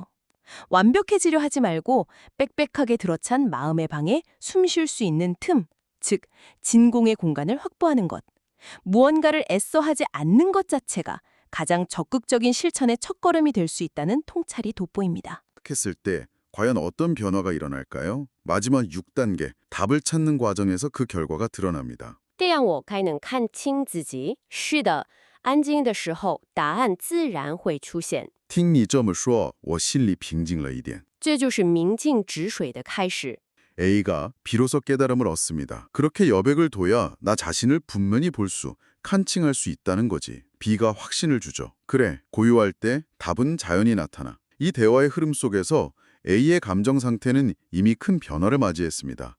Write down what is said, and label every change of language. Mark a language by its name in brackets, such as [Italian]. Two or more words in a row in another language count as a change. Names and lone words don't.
[Korean] 완벽해지려 하지 말고 빽빽하게 들어찬 마음의 방에 숨 쉴 수 있는 틈, 즉 진공의 공간을 확보하는 것. 무언가를 애써 하지 않는 것 자체가 가장 적극적인 실천의 첫걸음이 될 수 있다는 통찰이 돋보입니다. 했을 때 과연 어떤 변화가 일어날까요? 마지막 6단계, 답을 찾는 과정에서 그 결과가 드러납니다. [Chinese] 这样我才能看清自己。是的，安静的时候，答案自然会出现。听你这么说，我心里平静了一点。这就是明镜止水的开始。 [Korean] A가 비로소 깨달음을 얻습니다. 그렇게 여백을 둬야 나 자신을 분명히 볼 수, 칸칭할 수 있다는 거지. B가 확신을 주죠. 그래, 고요할 때 답은 자연히 나타나. 이 대화의 흐름 속에서 A의 감정 상태는 이미 큰 변화를 맞이했습니다.